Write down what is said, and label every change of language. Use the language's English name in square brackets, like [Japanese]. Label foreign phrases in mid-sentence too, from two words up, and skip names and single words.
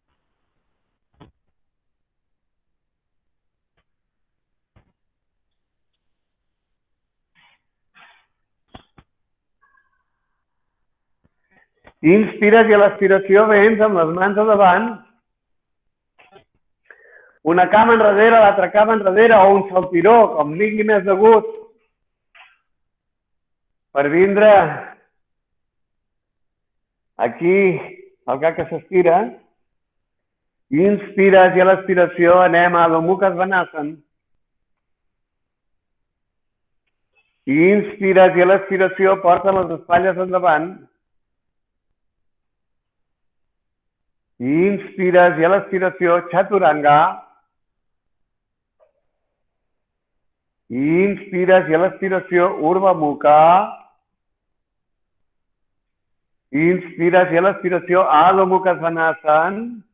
[Catalan] Inspires i a l'expiració vens amb les mans a davant, una cama enrere, l'altra cama enrere, o un saltiró, com vingui més de gust, per vindre aquí el cap que s'estira. Inspires i a l'expiració anem a Adho Mukha Svanasana. Inspires i a l'expiració porta les espatlles endavant. Inspires i a l'expiració Chaturanga. Inspires i a l'expiració Urdhva Mukha. Inspires i a l'expiració Adho Mukha Svanasana.